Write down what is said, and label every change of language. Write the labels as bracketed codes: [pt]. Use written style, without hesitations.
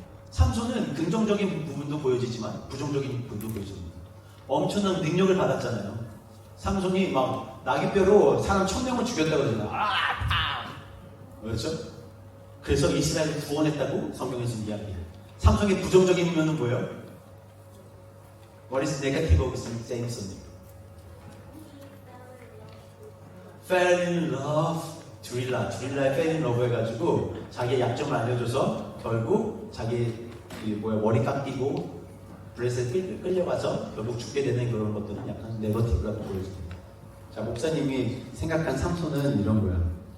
[ko] 삼손은 긍정적인 부분도 보여지지만 부정적인 부분도 보여집니다. 엄청난 능력을 받았잖아요. 삼손이 막 나귀뼈로 사람 1000명을 죽였다고 그러잖아요. 그렇죠? 그래서 이스라엘을 구원했다고 성경에서 이야기해요. 삼손의 부정적인 면은 뭐예요? [en] What is negative of Samson? Fell in love. [ko] 드릴라에 [en] fell in love [ko] 해가지고 자기의 약점을 알려줘서 결국 자기 머리 깎이고 브레스에 끌려가서 결국 죽게 되는 그런 것들은 약간 네거티브라고 보여집니다. 자, 목사님이 생각한 삼손은 이런 거예요.